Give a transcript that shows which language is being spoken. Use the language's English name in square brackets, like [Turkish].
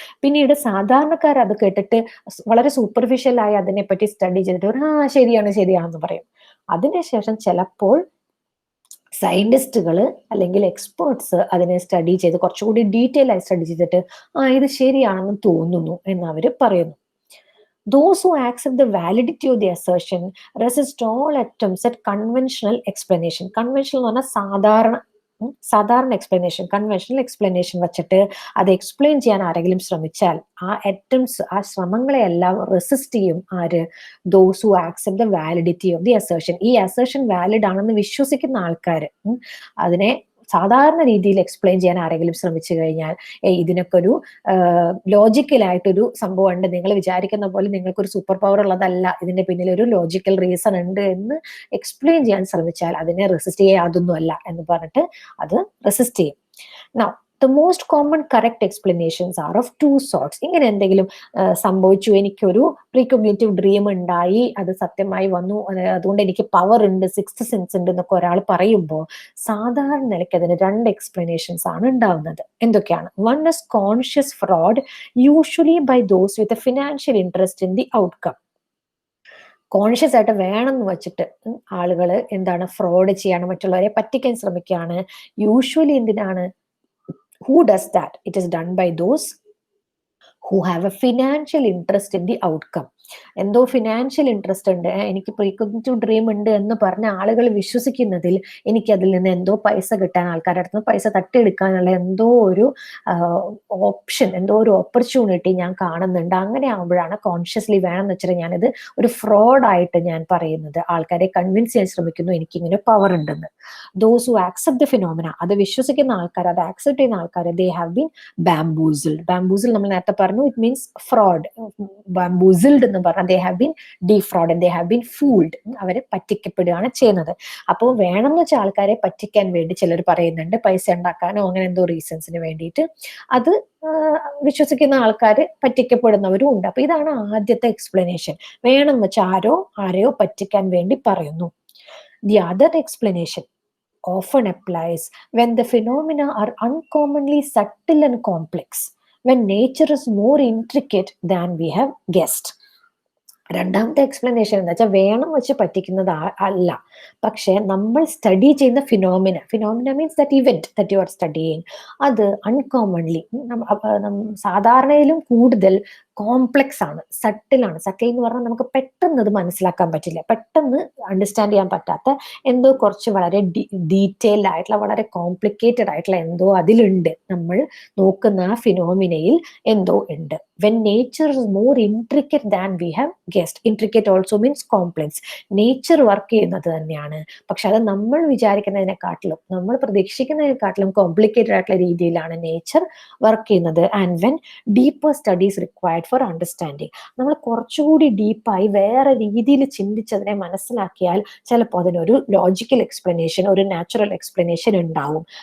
[Malayalam] പിന്നീട് സാധാരണക്കാർ അത് കേട്ടിട്ട് വളരെ സൂപ്പർഫിഷ്യലായി അതിനെപ്പറ്റി സ്റ്റഡി ചെയ്തിട്ട് ശരിയാണെന്ന് പറയും. അതിനുശേഷം ചിലപ്പോൾ സയന്റിസ്റ്റുകൾ അല്ലെങ്കിൽ എക്സ്പേർട്സ് അതിനെ സ്റ്റഡി ചെയ്ത് കുറച്ചുകൂടി ഡീറ്റെയിൽ ആയി സ്റ്റഡി ചെയ്തിട്ട് ഇത് ശരിയാണെന്ന് തോന്നുന്നു എന്ന് അവർ പറയുന്നു. [English] Those who accept the validity of the assertion resist all attempts at conventional explanation. [Malayalam] Conventional എന്ന് പറഞ്ഞാൽ സാധാരണ എക്സ്പ്ലനേഷൻ, കൺവെൻഷണൽ എക്സ്പ്ലനേഷൻ വെച്ചിട്ട് അത് എക്സ്പ്ലെയിൻ ചെയ്യാൻ ആരെങ്കിലും ശ്രമിച്ചാൽ ആ അറ്റംപ്റ്റ്സ്, ആ ശ്രമങ്ങളെ എല്ലാം റെസിസ്റ്റ് ചെയ്യും ആര്, [English] Those who accept the validity of the assertion. [Malayalam] ഈ അസേർഷൻ വാലിഡ് ആണെന്ന് വിശ്വസിക്കുന്ന ആൾക്കാർ അതിനെ സാധാരണ രീതിയിൽ എക്സ്പ്ലെയിൻ ചെയ്യാൻ ആരെങ്കിലും ശ്രമിച്ചു കഴിഞ്ഞാൽ ഇതിനൊക്കെ ഒരു ലോജിക്കലായിട്ടൊരു സംഭവം ഉണ്ട്, നിങ്ങൾ വിചാരിക്കുന്ന പോലെ നിങ്ങൾക്കൊരു സൂപ്പർ പവർ ഉള്ളതല്ല, ഇതിന്റെ പിന്നിൽ ഒരു ലോജിക്കൽ റീസൺ ഉണ്ട് എന്ന് എക്സ്പ്ലെയിൻ ചെയ്യാൻ ശ്രമിച്ചാൽ അതിനെ റെസിസ്റ്റ് ചെയ്യാൻ അതൊന്നുമല്ല എന്ന് പറഞ്ഞിട്ട് അത് റെസിസ്റ്റ് ചെയ്യും. [English] Now, the most common correct explanations are of two sorts. [Malayalam] ഇങ്ങനെ എന്തെങ്കിലും സംഭവിച്ചു, എനിക്കൊരു പ്രീകോഗ്നിറ്റീവ് ഡ്രീം ഉണ്ടായി, അത് സത്യമായി വന്നു, അതുകൊണ്ട് എനിക്ക് പവർ ഉണ്ട്, സിക്സ്ത് സെൻസ് ഉണ്ട് എന്നൊക്കെ ഒരാൾ പറയുമ്പോൾ സാധാരണ നിലയ്ക്ക് അതിന് രണ്ട് എക്സ്പ്ലനേഷൻസ് ആണ് ഉണ്ടാവുന്നത്. എന്തൊക്കെയാണ്? [English] One is conscious fraud, usually by those with a financial interest in the outcome. [Malayalam] Conscious ആയിട്ട് വേണമെന്ന് വെച്ചിട്ട് ആളുകൾ എന്താണ്, ഫ്രോഡ് ചെയ്യാണ്, മറ്റുള്ളവരെ പറ്റിക്കാൻ ശ്രമിക്കുകയാണ്. [English] usually [Malayalam] എന്തിനാണ്? [English] Who does that? It is done by those who have a financial interest in the outcome. [Malayalam] എന്തോ ഫിനാൻഷ്യൽ ഇൻട്രസ്റ്റ് ഉണ്ട്, എനിക്ക് പ്രീകോഗ്നിറ്റീവ് ഡ്രീം ഉണ്ട് എന്ന് പറഞ്ഞ ആളുകൾ വിശ്വസിക്കുന്നതിൽ എനിക്ക് അതിൽ നിന്ന് എന്തോ പൈസ കിട്ടാൻ, ആൾക്കാരുടെ അടുത്ത് പൈസ തട്ടിയെടുക്കാനുള്ള എന്തോ ഒരു ഓപ്ഷൻ, എന്തോ ഒരു ഓപ്പർച്യൂണിറ്റി ഞാൻ കാണുന്നുണ്ട്. അങ്ങനെ ആകുമ്പോഴാണ് കോൺഷ്യസ്ലി വേണമെന്ന് വെച്ചാൽ ഞാനിത് ഒരു ഫ്രോഡായിട്ട് ഞാൻ പറയുന്നത്, ആൾക്കാരെ കൺവിൻസ് ചെയ്യാൻ ശ്രമിക്കുന്നു എനിക്കിങ്ങനെ പവർ ഉണ്ടെന്ന്. [English] those who accept the phenomena, [Malayalam] അത് വിശ്വസിക്കുന്ന ആൾക്കാർ, അത് ആക്സെപ്റ്റ് ചെയ്യുന്ന ആൾക്കാർ, [English] They have been bamboozled. [Malayalam] ബാംബൂസിൽ നമ്മൾ നേരത്തെ പറഞ്ഞു, [English] It means fraud. Bamboozled [Malayalam] എന്ന് പറഞ്ഞാൽ [English] they have been defrauded, they have been fooled. [Malayalam] അവരെ പറ്റിക്കപ്പെടുകയാണ് ചെയ്യുന്നത്. അപ്പോൾ വേണമെന്ന് വെച്ചാൽ ആൾക്കാരെ പറ്റിക്കാൻ വേണ്ടി ചിലർ പറയുന്നുണ്ട്, പൈസ ഉണ്ടാക്കാനോ അങ്ങനെ എന്തോ റീസൺസിന് വേണ്ടിയിട്ട്. അത് വിശ്വസിക്കുന്ന ആൾക്കാർ പറ്റിക്കപ്പെടുന്നവരും ഉണ്ട്. അപ്പൊ ഇതാണ് ആദ്യത്തെ എക്സ്പ്ലനേഷൻ, വേണമെന്ന് വെച്ചാൽ ആരെയോ പറ്റിക്കാൻ വേണ്ടി പറയുന്നു. [English] The other explanation often applies when the phenomena are uncommonly subtle and complex, when nature is more intricate than we have guessed. [Malayalam] രണ്ടാമത്തെ എക്സ്പ്ലനേഷൻ എന്ന് വെച്ചാൽ വേണം വെച്ച് പറ്റിക്കുന്നത് അല്ല, പക്ഷെ നമ്മൾ സ്റ്റഡി ചെയ്യുന്ന phenomena [English] means that event that you are studying, [Malayalam] അത് അൺകോമൺലി സാധാരണയിലും കൂടുതൽ കോംപ്ലക്സ് ആണ്, സട്ടിലാണ്. സട്ടിൽ എന്ന് പറഞ്ഞാൽ നമുക്ക് പെട്ടെന്ന് അത് മനസ്സിലാക്കാൻ പറ്റില്ല, പെട്ടെന്ന് അണ്ടർസ്റ്റാൻഡ് ചെയ്യാൻ പറ്റാത്ത എന്തോ കുറച്ച് വളരെ ഡീറ്റെയിൽഡ് ആയിട്ടുള്ള, വളരെ കോംപ്ലിക്കേറ്റഡ് ആയിട്ടുള്ള എന്തോ അതിലുണ്ട്. നമ്മൾ നോക്കുന്ന ആ ഫിനോമിനയിൽ എന്തോ ഉണ്ട്. [English] When nature is more intricate than we have guessed. Intricate also means complex. [Malayalam] Nature work ചെയ്യുന്നത് തന്നെയാണ്, പക്ഷെ അത് നമ്മൾ വിചാരിക്കുന്നതിനെക്കാട്ടിലും, നമ്മൾ പ്രതീക്ഷിക്കുന്നതിനെക്കാട്ടിലും കോംപ്ലിക്കേറ്റഡ് ആയിട്ടുള്ള രീതിയിലാണ് നേച്ചർ വർക്ക് ചെയ്യുന്നത്. [English] and when deeper studies required for understanding, [Malayalam] നമ്മൾ കുറച്ചുകൂടി ഡീപ്പായി വേറെ രീതിയിൽ ചിന്തിച്ചതിനെ മനസ്സിലാക്കിയാൽ ചിലപ്പോൾ അതിനൊരു ലോജിക്കൽ എക്സ്പ്ലനേഷൻ, ഒരു നാച്ചുറൽ എക്സ്പ്ലനേഷൻ ഉണ്ടാവും.